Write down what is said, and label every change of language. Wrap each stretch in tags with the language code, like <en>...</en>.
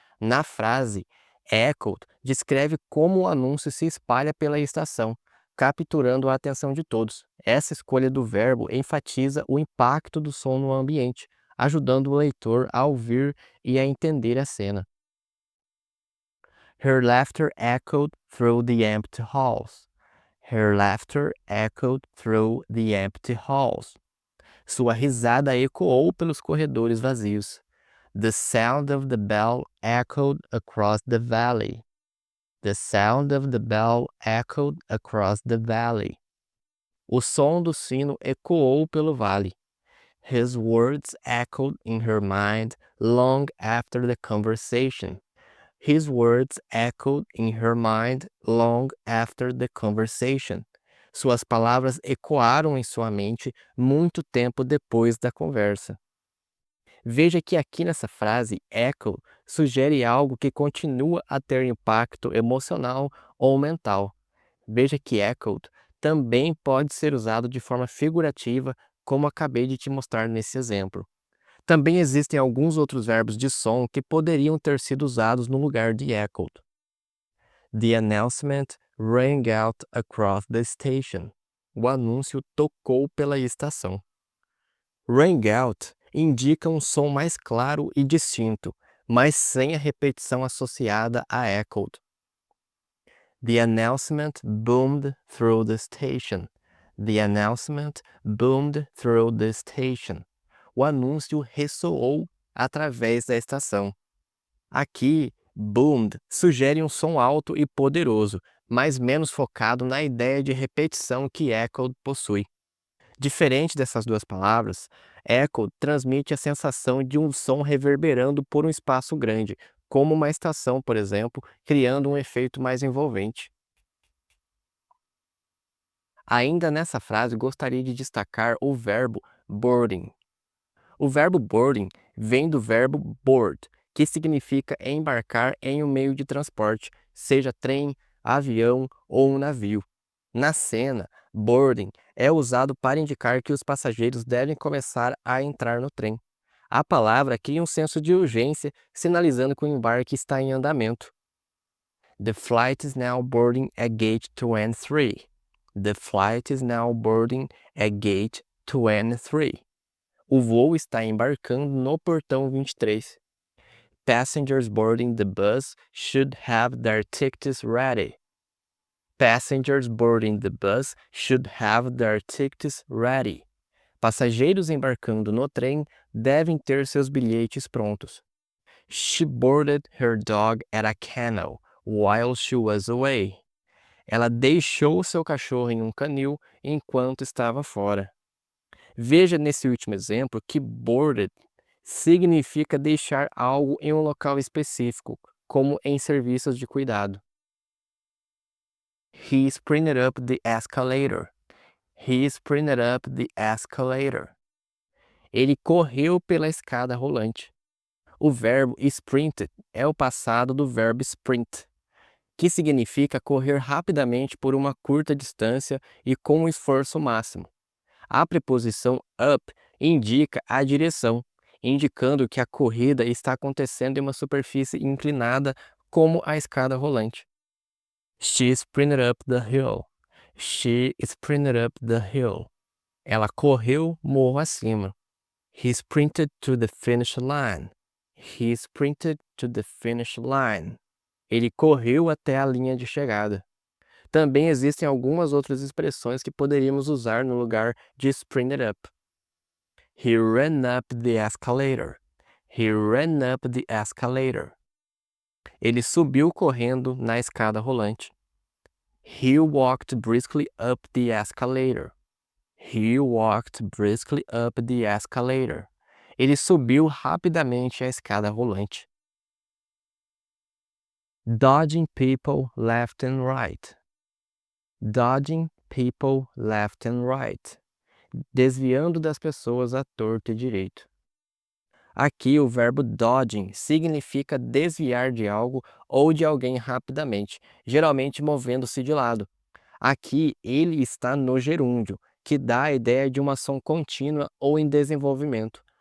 <pt>Na frase, echoed descreve como o anúncio se espalha pela estação, capturando a atenção de todos. Essa escolha do verbo enfatiza o impacto do som no ambiente, ajudando o leitor a ouvir e a entender a cena.</pt> <en>Her laughter echoed through the empty halls. Her laughter echoed through the empty halls.</en> <pt>Sua risada ecoou pelos corredores vazios.</pt> <en>The sound of the bell echoed across the valley. The sound of the bell echoed across the valley.</en> <pt>O som do sino ecoou pelo vale.</pt> <en>His words echoed in her mind long after the conversation. His words echoed in her mind long after the conversation.</en> <pt>Suas palavras ecoaram em sua mente muito tempo depois da conversa. Veja que aqui nessa frase, echo sugere algo que continua a ter impacto emocional ou mental. Veja que echoed também pode ser usado de forma figurativa, como acabei de te mostrar nesse exemplo. Também existem alguns outros verbos de som que poderiam ter sido usados no lugar de echoed.</pt> <en>The announcement rang out across the station.</en> <pt>O anúncio tocou pela estação. Rang out indica um som mais claro e distinto, mas sem a repetição associada a echoed.</pt> <en>The announcement boomed through the station. The announcement boomed through the station.</en> <pt>O anúncio ressoou através da estação. Aqui, boomed sugere um som alto e poderoso, mas menos focado na ideia de repetição que echoed possui. Diferente dessas duas palavras, echo transmite a sensação de um som reverberando por um espaço grande, como uma estação, por exemplo, criando um efeito mais envolvente. Ainda nessa frase, gostaria de destacar o verbo boarding. O verbo boarding vem do verbo board, que significa embarcar em um meio de transporte, seja trem, avião ou um navio. Na cena, boarding é usado para indicar que os passageiros devem começar a entrar no trem. A palavra cria um senso de urgência, sinalizando que o embarque está em andamento.</pt> <en>The flight is now boarding at gate 23. The flight is now boarding at gate 23.</en> <pt>O voo está embarcando no portão 23.</pt> <en>Passengers boarding the bus should have their tickets ready. Passengers boarding the bus should have their tickets ready.</en> <pt>Passageiros embarcando no trem devem ter seus bilhetes prontos.</pt> <en>She boarded her dog at a kennel while she was away.</en> <pt>Ela deixou seu cachorro em um canil enquanto estava fora. Veja nesse último exemplo que boarded significa deixar algo em um local específico, como em serviços de cuidado.</pt> <en>He sprinted up the escalator. He sprinted up the escalator.</en> <pt>Ele correu pela escada rolante. O verbo sprinted é o passado do verbo sprint, que significa correr rapidamente por uma curta distância e com um esforço máximo. A preposição up indica a direção, indicando que a corrida está acontecendo em uma superfície inclinada, como a escada rolante.</pt> <en>She sprinted up the hill. She sprinted up the hill.</en> <pt>Ela correu morro acima.</pt> <en>He sprinted to the finish line. He sprinted to the finish line.</en> <pt>Ele correu até a linha de chegada. Também existem algumas outras expressões que poderíamos usar no lugar de sprinted up.</pt> <en>He ran up the escalator. He ran up the escalator.</en> <pt>Ele subiu correndo na escada rolante.</pt> <en>He walked briskly up the escalator. He walked briskly up the escalator.</en> <pt>Ele subiu rapidamente a escada rolante.</pt> <en>Dodging people left and right. Dodging people left and right.</en> <pt>Desviando das pessoas à torta e direito. Aqui o verbo dodging significa desviar de algo ou de alguém rapidamente, geralmente movendo-se de lado. Aqui ele está no gerúndio, que dá a ideia de uma ação contínua ou em desenvolvimento.</pt>